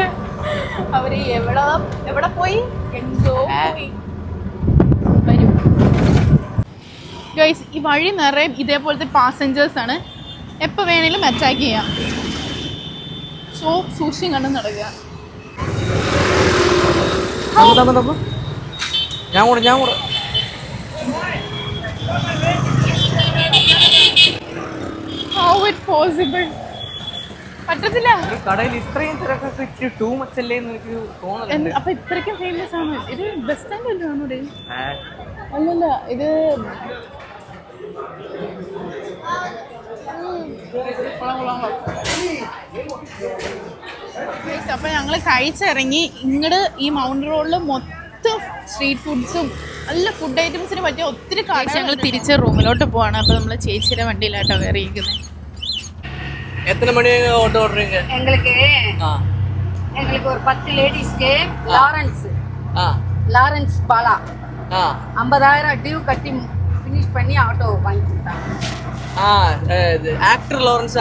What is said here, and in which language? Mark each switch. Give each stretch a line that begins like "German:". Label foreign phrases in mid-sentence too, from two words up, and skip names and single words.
Malayalam: അവര് എവിടെ പോയി? എന്തോ പോയി. വരും ഗൈസ്. ഈ വഴി നിറയെ ഇതേപോലത്തെ പാസഞ്ചേഴ്സ് ആണ്. എപ്പോൾ വേണേലും അറ്റാക്ക് ചെയ്യാം. സോ സൂക്ഷിച്ചും കണ്ടും നടക്കുക.
English: How it possible?
Malayalam: പറ്റത്തില്ല. കടയിൽ ഇത്രയും തിരക്കൊക്കെ
English: too much
Malayalam: അല്ലേ എന്ന് എനിക്ക് തോന്നുന്നുണ്ട്. അപ്പൊ ഇത്രയ്ക്കും ഫേമസ് ആണ് ഇത്?
English: bus stand
Malayalam: അല്ലാണോ? അല്ലല്ല, ഇത് അപ്പൊ ഞങ്ങള് കഴിച്ചിറങ്ങി. ഇങ്ങോട്ട് ഈ മൗണ്ട് റോഡിൽ മൊത്തം
English: street foods
Malayalam: നല്ല
English: food items
Malayalam: പറ്റിയ ഒത്തിരി കാഴ്ച. ഞങ്ങൾ തിരിച്ച് റൂമിലോട്ട് പോവാണ്. അപ്പൊ നമ്മള് ചേച്ചിയുടെ വണ്ടിയിലാട്ടോ കയറിയിരിക്കുന്നത്.
Tamil: எத்தனை மணி ஓட்டோ ஓடுறீங்க? எங்களுக்கு ஒரு 10 லேடிஸ்க்கு லாரன்ஸ் பாலா 50,000 டியூ கட்டி ஃபினிஷ் பண்ணி ஆட்டோ வாங்கி கொடுத்தாங்க. ஆக்டர் லாரன்ஸா?